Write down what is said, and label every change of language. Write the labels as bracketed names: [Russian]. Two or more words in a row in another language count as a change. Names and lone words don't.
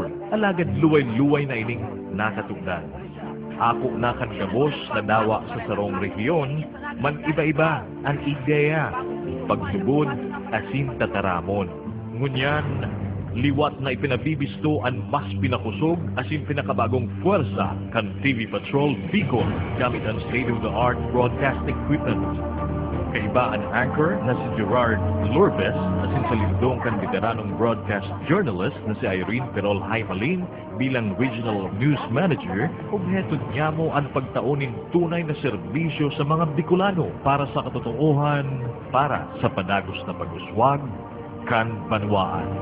[Bikol] Alagad luway-luway na ining nakatugdan. Ako na kan gabos na dawa sa sarong rehiyon, man iba-iba ang ideya, pagsubod asin tataramon. Ngunyan, liwat na ipinabibisto ang mas pinakusog asin pinakabagong puwersa kan TV Patrol Bicol gamit ang [English] state-of-the-art broadcast equipment. [Bikol] Kaiba ang anchor na si Gerard Lourdes asin sa lindong kan veteranong [English] broadcast journalist [Bikol] na si Irene Perol Haymalin bilang [English] regional news manager, [Bikol] obheto niya mo ang pagtaunin tunay na serbisyo sa mga Bicolano para sa katotohanan, para sa panagos na pag-uswag kan banwaan.